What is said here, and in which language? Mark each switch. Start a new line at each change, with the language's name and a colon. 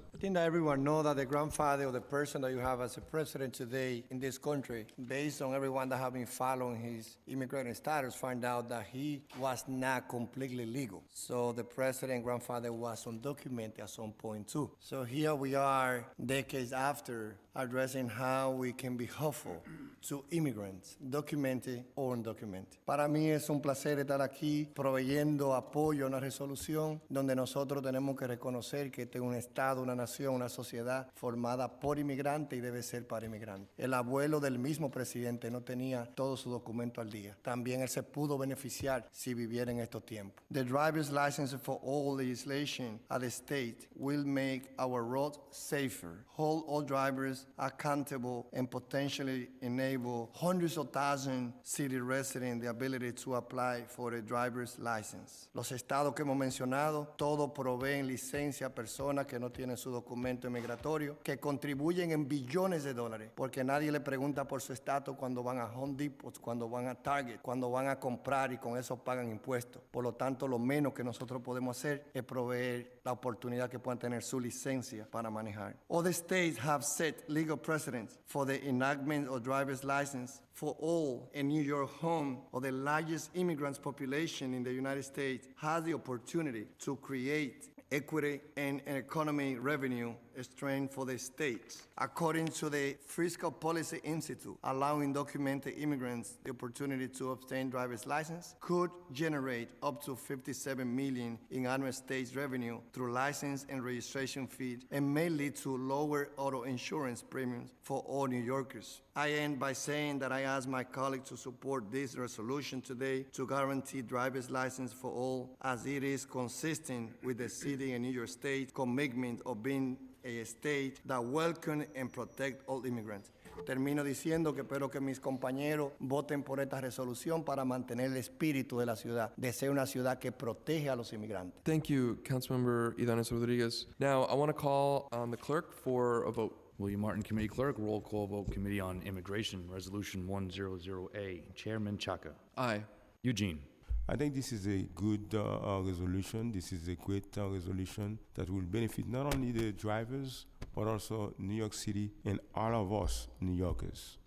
English: I think that everyone knows that the grandfather or the person that you have as a president today in this country, based on everyone that have been following his immigrant status, find out that he was not completely legal. So the president grandfather was undocumented at some point too. So here we are decades after addressing how we can be helpful to immigrants, documented or undocumented.
Spanish: Para mí es un placer estar aquí proveyendo apoyo a una resolución donde nosotros tenemos que reconocer que este es un Estado, una nación, una sociedad formada por inmigrantes y debe ser para inmigrantes. El abuelo del mismo presidente no tenía todo su documento al día. También él se pudo beneficiar si viviera en estos tiempos.
English: The driver's license for all legislation at the state will make our roads safer, hold all drivers accountable, and potentially enable hundreds of thousands city residents the ability to apply for a driver's license.
Spanish: Los estados que hemos mencionado, todos proveen licencia a personas que no tienen su documento migratorio, que contribuyen en billones de dólares, porque nadie le pregunta por su estatus cuando van a Home Depot, cuando van a Target, cuando van a comprar y con eso pagan impuestos. Por lo tanto, lo menos que nosotros podemos hacer es proveer la oportunidad que puedan tener su licencia para manejar.
English: Other states have set legal precedents for the enactment of driver's license for all. In New York, home of the largest immigrants population in the United States, has the opportunity to create equity and economy revenue stream for the states. According to the Fiscal Policy Institute, allowing documented immigrants the opportunity to obtain driver's license could generate up to $57 million in annual state revenue through license and registration fees, and may lead to lower auto insurance premiums for all New Yorkers. I end by saying that I ask my colleagues to support this resolution today to guarantee driver's license for all, as it is consistent with the city and New York State commitment of being a state that welcome and protect all immigrants.
Spanish: Termino diciendo que espero que mis compañeros voten por esta resolución para mantener el espíritu de la ciudad, de ser una ciudad que protege a los inmigrantes.
English: Thank you, Councilmember Idanes Rodriguez. Now, I want to call on the clerk for a vote. William Martin, Committee Clerk. Roll call vote, Committee on Immigration, Resolution 100A. Chairman Chaka. Aye. Eugene. I think this is a good resolution. This is a great resolution that will benefit not only the drivers, but also New York City and all of us New Yorkers.